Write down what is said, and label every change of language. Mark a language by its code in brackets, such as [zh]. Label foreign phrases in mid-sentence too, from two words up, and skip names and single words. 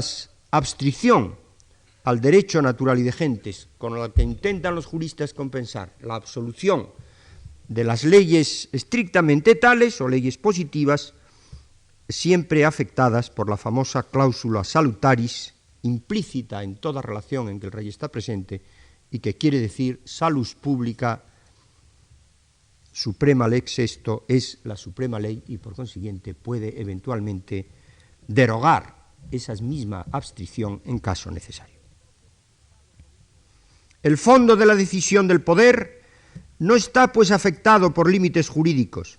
[es] abstricción al derecho natural y de gentes, con la que intentan los juristas compensar la absolución de las leyes estrictamente tales o leyes positivas, siempre afectadas por la famosa cláusula salutaris, implícita en toda relación en que el rey está presente, y que quiere decir [la] salus publica, suprema lex esto, [es] es la suprema ley y por consiguiente puede eventualmente derogar esa misma abstricción en caso necesario. El fondo de la decisión del poder no está pues afectado por límites jurídicos.